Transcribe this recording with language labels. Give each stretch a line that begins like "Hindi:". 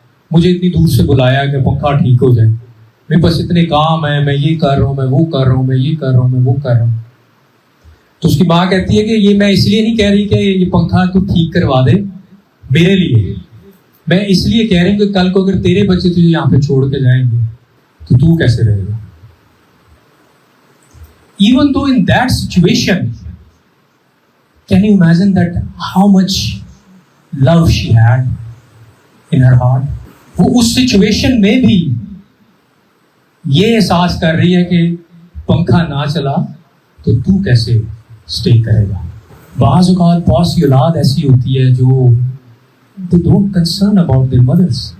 Urdu: مجھے اتنی دور سے بلایا کہ پنکھا ٹھیک ہو جائے، میرے پاس اتنے کام ہیں، میں یہ کر رہا ہوں، میں وہ کر رہا ہوں، میں یہ کر رہا ہوں، میں وہ کر رہا ہوں. تو اس کی ماں کہتی ہے کہ یہ میں اس لیے نہیں کہہ رہی کہ یہ پنکھا تو ٹھیک کروا دے میرے لیے، میں اس لیے کہہ رہی ہوں کہ کل کو اگر تیرے بچے تجھے یہاں پہ چھوڑ کے جائیں گے تو کیسے رہے گا.
English: Even though in that situation Can you imagine that how much love she had in her heart?
Urdu: وہ اس سچویشن میں بھی یہ احساس کر رہی ہے کہ پنکھا نہ چلا تو تو کیسے اسٹے کرے گا. بعض اوقات بہت سی اولاد ایسی ہوتی ہے جو
English: they don't concern about their mothers.